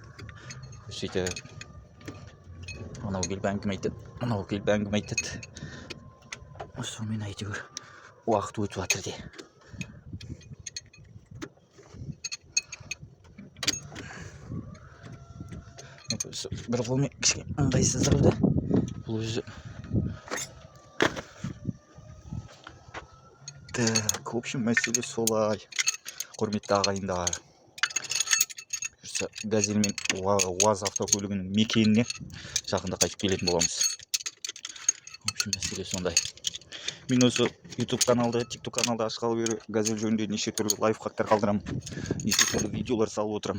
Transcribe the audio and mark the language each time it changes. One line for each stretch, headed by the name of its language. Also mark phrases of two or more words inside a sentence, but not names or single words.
Kazakh: Сөйтіп анау келіп әңгіме айтады, мынау келіп әңгіме айтады. Сонымен әйтеуір уақыт өтіп жатыр де. Бір қолмен кішкене ыңғайсыздау да. Бұл өзі.
Russian: Так, в общем,
Kazakh: мәселе солай. Құрметті ағайындар. Газель мен УАЗ автокөлігінің мекеніне жақында қайтып келетін боламыз.
Russian: В общем,
Kazakh: мәселе сондай. Мен осы YouTube каналда, TikTok каналда ашқалы бері газель жөнінде неше түрлі лайфхактар қалдырамын, неше түрлі видеолар салып отырамын.